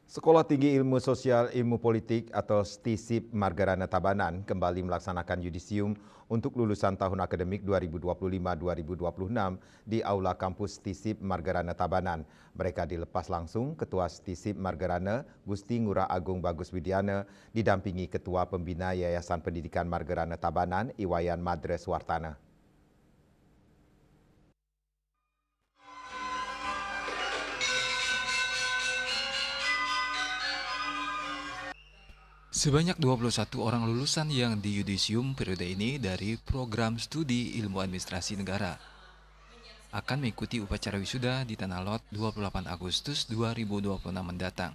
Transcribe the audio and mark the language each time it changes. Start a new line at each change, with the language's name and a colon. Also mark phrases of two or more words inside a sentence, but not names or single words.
Indonesian: Sekolah Tinggi Ilmu Sosial Ilmu Politik atau STISIP Margarana Tabanan kembali melaksanakan yudisium untuk lulusan tahun akademik 2025-2026 di Aula Kampus STISIP Margarana Tabanan. Mereka dilepas langsung Ketua STISIP Margarana Gusti Ngurah Agung Bagus Widiana didampingi Ketua Pembina Yayasan Pendidikan Margarana Tabanan Iwayan Madre Swartana. Sebanyak 21 orang lulusan yang di yudisium periode ini dari program studi ilmu administrasi negara akan mengikuti upacara wisuda di Tanah Lot 28 Agustus 2026 mendatang.